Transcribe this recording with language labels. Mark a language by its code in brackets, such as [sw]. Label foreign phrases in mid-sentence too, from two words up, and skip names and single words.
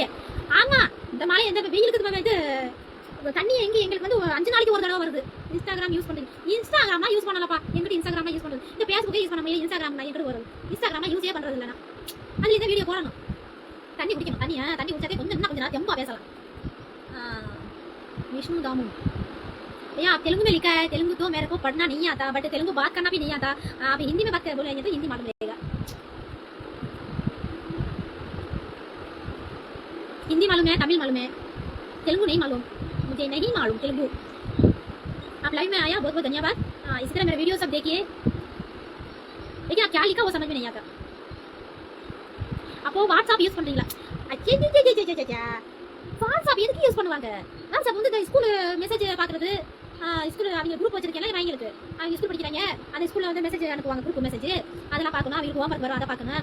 [ta] ஆமா, இந்த மழை இந்த வெயிலுக்கு இது தண்ணி எங்களுக்கு வந்து 5 நாளைக்கு ஒரு தடவை வருது. இன்ஸ்டாகிராம் யூஸ் பண்றீங்க? இன்ஸ்டாகிராம்லாம் யூஸ் பண்ணலப்பா. எங்கிட்ட இன்ஸ்டாகிராம்லாம் யூஸ் பண்றது, இந்த ஃபேஸ்புக்கே யூஸ் பண்ண முடியல. இன்ஸ்டாகிராம் எங்கிட்ட வரும். இன்ஸ்டாகிராம்லாம் யூஸே பண்றது இல்லைனா அதுல இந்த வீடியோ போடணும். தண்ணி குடிக்கணும். தண்ணி குடிச்சாதே கொஞ்சம் நேரம் தெம்பா பேசலாம். [hi] विष्णु दामू भैया आप तेलुगु में लिखा है, तेलुगु तो मेरे को पढ़ना नहीं आता, बट तेलुगु बात करना भी नहीं आता. आप हिंदी में बात कर बोलेंगे तो हिंदी मालूम रहेगा. हिंदी मालूम है, तमिल मालूम है, तेलुगु नहीं मालूम. मुझे नहीं मालूम तेलुगु. आप लाइव में आया, बहुत बहुत धन्यवाद. इसी तरह मेरे वीडियो सब देखिए. लेकिन आप क्या लिखा वो समझ में नहीं आता. [ta] அப்போ வாட்ஸ்அப் யூஸ் பண்றீங்களா? வாட்ஸ்அப் எதுக்கு யூஸ் பண்ணுவாங்க? வாட்ஸ்அப் வந்து [en] school message [ta] பாக்குறது, ஸ்கூல் அவங்க குரூப் வச்சிருக்கேன் இவங்களுக்கு. அவங்க ஸ்கூல் படிக்கிறாங்க, அந்த ஸ்கூல்ல வந்து மெசேஜ் அனுப்புவாங்க, [en] group message. [ta] அதெல்லாம் பார்க்கணும், அவங்களுக்கு ஹோம்ஒர்க் வரும், அதை பார்க்கணும்.